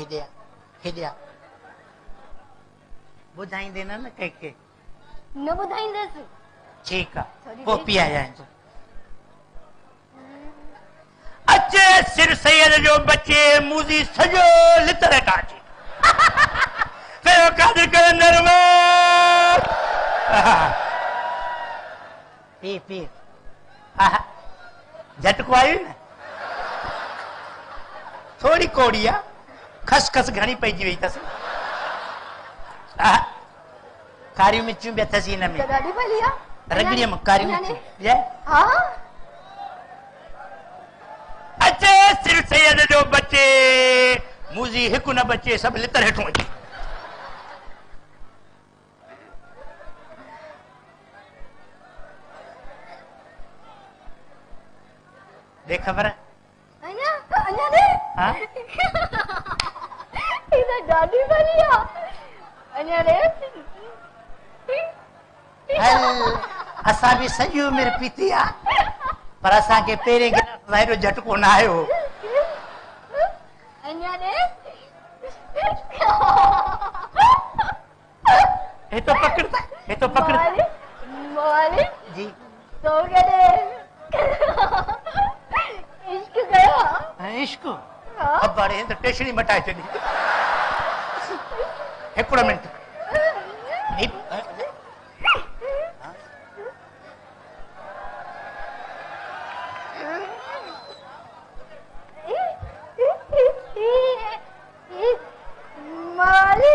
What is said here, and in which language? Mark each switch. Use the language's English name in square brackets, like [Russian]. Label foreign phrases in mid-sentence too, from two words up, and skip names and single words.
[Sindhi] हेॾिया ॿुधाईंदे न कंहिंखे। न ॿुधाईंदसि। ठीकु आहे, पोइ पीआयां तूं। अचे सिर सैयद जो बचे, मूज़ी सॼो लितर काचे। पी पी आहा झटको आयो न थोड़ी कोड़ी आ खसखस घणी पइजी वई तस कारी मिर्चूं भी अथसि हिन में ॾाढी भली आहे रगड़ीअ में कारी मिर्चूं ये हा अचे सिर सैयद जो बचे मुजी हिकु न बचे सब लितर हेठों अचे देख खबर अञा अञा ने हां इधर ॾाढी भली आहे अञा ने असां भी सॼी उमिरि पीती आ पर असां के पेरे गिलास वाइरो झटको न आयो अञा ने हे तो पकड़ माली जी [Urdu] تو گئے عشق گیا [Sindhi] इश्क अब बड़े तो टेशनी मटाए चली हिकिड़ो मिनट माली